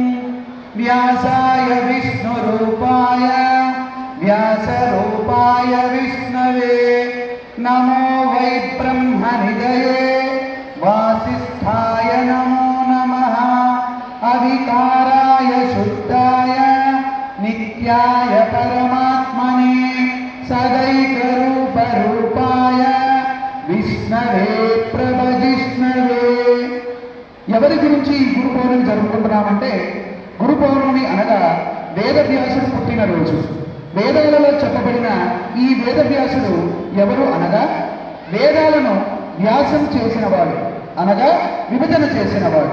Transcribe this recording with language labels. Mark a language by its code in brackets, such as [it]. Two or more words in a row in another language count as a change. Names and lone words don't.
[sa] व्यासाय विष्णुरूपाय व्यासरूपाय विष्णवे नमो वै ब्रह्मनिधये वासिष्ठाय नमो नमः अविकाराय शुद्धाय नित्याय परमात्मने सदैकरूपरूपाय विष्णवे प्रभजिष्णवे। [te] ఎవరి గురించి ఈ గురు పౌర్ణమి జరుపుకుంటున్నామంటే, గురు పౌర్ణమి అనగా వేదవ్యాసుడు పుట్టినరోజు. వేదాలలో చెప్పబడిన ఈ వేదవ్యాసుడు ఎవరు అనగా వేదాలను వ్యాసం చేసినవాడు, అనగా విభజన చేసినవాడు.